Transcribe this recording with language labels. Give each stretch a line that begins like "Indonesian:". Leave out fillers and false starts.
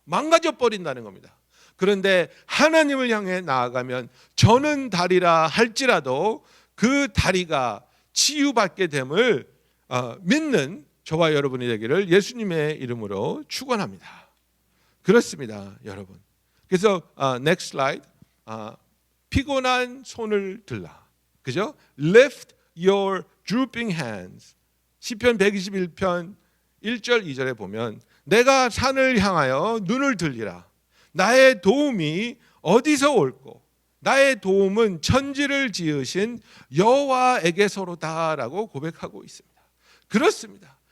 Korean: 망가져 버린다는 겁니다. 그런데 하나님을 향해 나아가면 저는 다리라 할지라도 그 다리가 치유받게 됨을 믿는 저와 여러분이 되기를 예수님의 이름으로 축원합니다. 그렇습니다, 여러분. 그래서
English: next slide.
Korean: 피곤한 손을 들라. 그죠?
English: Lift your drooping hands.
Korean: 시편 121편 1절 2절에 보면 내가 산을 향하여 눈을 들리라. 나의 도움이 어디서 올꼬? 나의 도움은 천지를 지으신 여호와에게서로다라고 고백하고 있습니다. 그렇습니다.